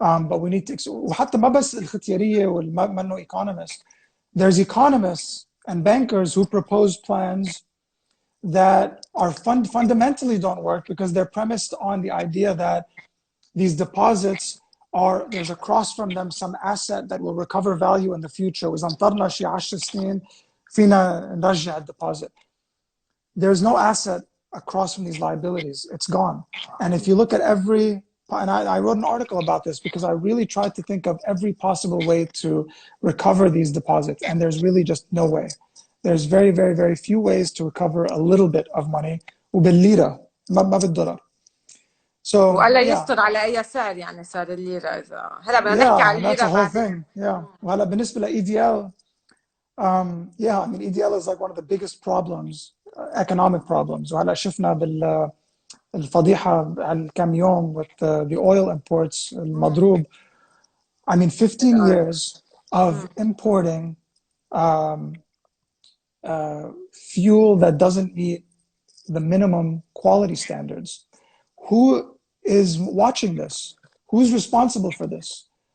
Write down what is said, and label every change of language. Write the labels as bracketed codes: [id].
[en] But we need to, [ar] وحتى ما بس الختيارية والمنو economists. [en] There's economists and bankers who propose plans that are fundamentally don't work because they're premised on the idea that these deposits there's across from them some asset that will recover value in the future. [ar] وإذا انطرنا شي 10 سنين فينا نرجع الdeposit. [en] There's no asset across from these liabilities. It's gone. And if you look at and I wrote an article about this because I really tried to think of every possible way to recover these deposits. And there's really just no way. There's very, very, very few ways to recover a little bit of money. [ar] وبالليرة ما بالدولار. [en] So [ar] ولا يستر على أي سعر يعني صار الليرة إذا هلا بدنا نحكي على الليرة. [en] That's a whole thing. Yeah. [ar] وهلا بالنسبة ل [en] EDL, yeah, I mean EDL is like one of the biggest problems, economic problems. [ar] وهلا شفنا بالفضيحة على كم يوم [en] with the oil imports [ar] المضروب. [en] I mean 15 years of importing fuel that doesn't meet the minimum quality standards. Who is watching this? Who's responsible for this?